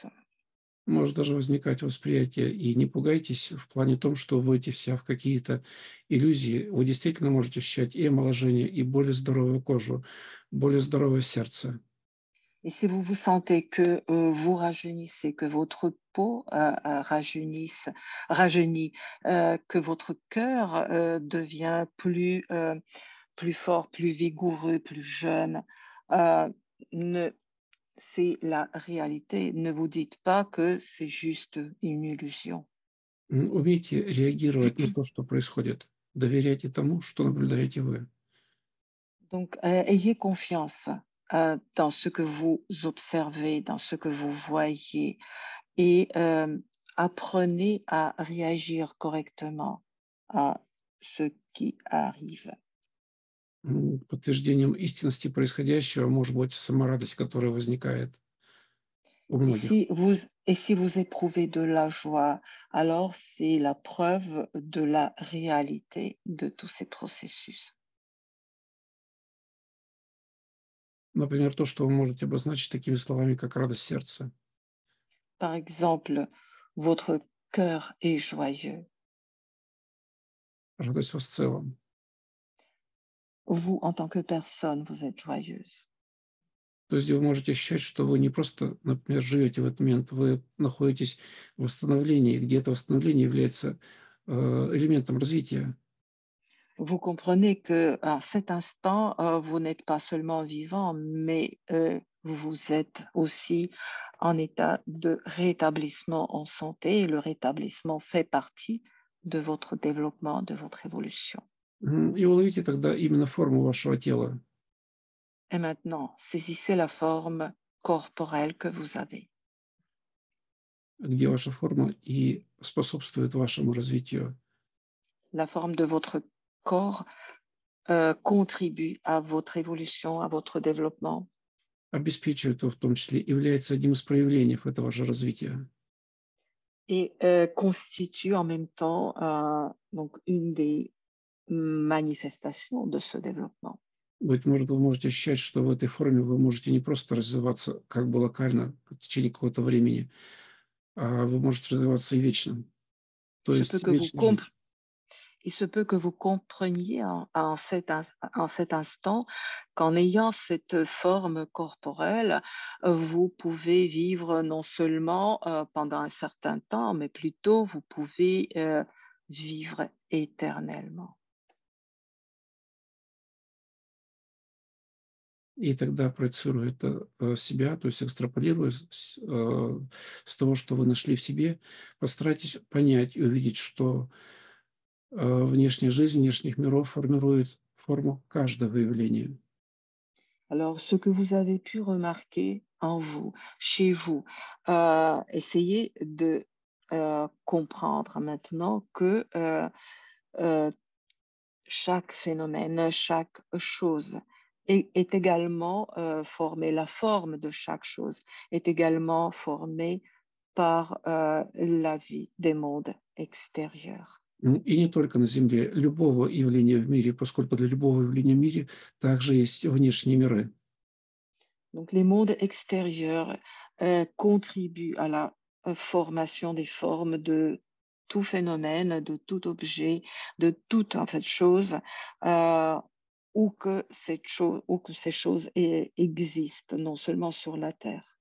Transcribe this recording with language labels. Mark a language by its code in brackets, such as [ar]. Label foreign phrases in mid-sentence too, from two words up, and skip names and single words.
[ru] Может даже возникать восприятие, и не пугайтесь в плане том, что вводите себя в какие-то иллюзии. Вы действительно можете ощущать и омоложение, и более здоровую кожу, более здоровое сердце. [fr] Et si vous vous sentez que vous rajeunissez, que votre peau rajeunit, que votre cœur devient plus fort, plus vigoureux, plus jeune, euh, ne, c'est la réalité. Ne vous dites pas que c'est juste une illusion. [ru] Умейте реагировать на то, что происходит. Доверяйте тому, что наблюдаете вы. [fr] Donc, ayez confiance dans ce que vous observez, dans ce que vous voyez et apprenez à réagir correctement à ce qui arrive. [ru] Подтверждением истинности происходящего может быть сама радость, которая возникает у [fr] Et [ru] многих. [fr] si vous éprouvez de la joie, alors c'est la preuve de la réalité de tous ces processus. [ru] Например, то, что вы можете обозначить такими словами, как радость сердца, [fr] Par exemple, votre cœur est joyeux. [ru] радость вас в целом. [fr] Vous, en tant que personne, vous êtes joyeuse. [ru] То есть вы можете ощущать, что вы не просто, например, живете в этот момент, вы находитесь в восстановлении, где это восстановление является элементом развития. [fr] Vous comprenez que à cet instant, vous n'êtes pas seulement vivant, mais vous êtes aussi en état de rétablissement en santé et le rétablissement fait partie de votre développement, de votre évolution. [ru] И уловите тогда именно форму вашего тела, [fr] Et maintenant, saisissez la forme corporelle que vous avez, [ru] где ваша форма и способствует вашему развитию. [fr] la forme de votre corps contribue à votre évolution, à votre développement [ru] Обеспечивает его в том числе, является одним из проявлений этого же развития. [fr] et constitue en même temps donc une des manifestations de ce développement. [ru] Быть может, вы можете ощущать, что в этой форме вы можете не просто развиваться как бы локально в течение какого-то времени, а вы можете развиваться и вечно, [fr] Il [ru] то [fr] se peut [ru] есть [fr] que vous [ru] вечно жить. [fr] Il se peut que vous compreniez en cet instant qu'en ayant cette forme corporelle, vous pouvez vivre non seulement pendant un certain temps, mais plutôt vous pouvez vivre éternellement. [ru] И тогда проецируя это себя, то есть экстраполируя с того, что вы нашли в себе, постарайтесь понять и увидеть, что внешняя жизнь внешних миров формирует форму каждого явления. [fr] Alors, ce que vous avez pu remarquer en vous, chez vous, essayez de comprendre maintenant que euh, chaque phénomène, chaque chose est également formée, la forme de chaque chose est également formée par la vie des mondes extérieurs. [ru] И не только на Земле, любого явления в мире, поскольку для любого явления в мире также есть внешние миры. [fr] Donc les mondes extérieurs contribuent à la formation des formes de tout phénomène, de tout objet, de toute en fait chose, où que ces choses existent, non seulement sur la Terre.